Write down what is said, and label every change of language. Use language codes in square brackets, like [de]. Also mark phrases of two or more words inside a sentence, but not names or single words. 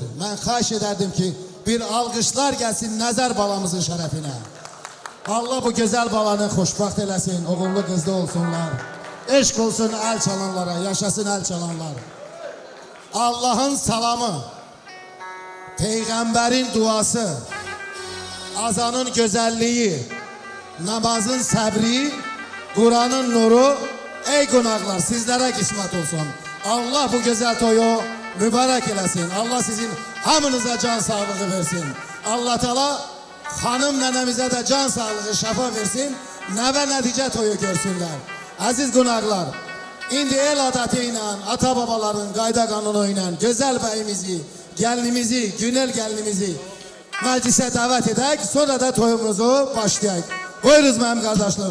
[az] Mən xahiş edərdim ki, bir alqışlar gəlsin Nəzər balamızın şərəfinə. Allah bu gözəl balanı xoşbaxt eləsin, oğullu qızlı olsunlar. Eşq olsun əl çalanlara, yaşasın əl çalanlar. Allah'ın salamı, Peyğəmbərin duası, azanın güzelliği, namazın sabri, Kur'an'ın nuru. Ey qonaqlar, [tr] sizlere kısmet olsun. [az] Allah bu güzel toyu mübarek eləsin. Allah sizin hamınıza can sağlığı versin. Allah Teala hanım nənəmizə de can sağlığı, şəfa versin. Nəvə nəticə toyu görsünlər. Aziz qonaqlar, indi el adəti ilə, ata babaların qayda qanunu ilə gözəl bəyimizi, gəlinimizi, günel gəlinimizi məclisə dəvət edək. Sonra da toyumuzu başlayaq. Buyuruz mənim qardaşlarım.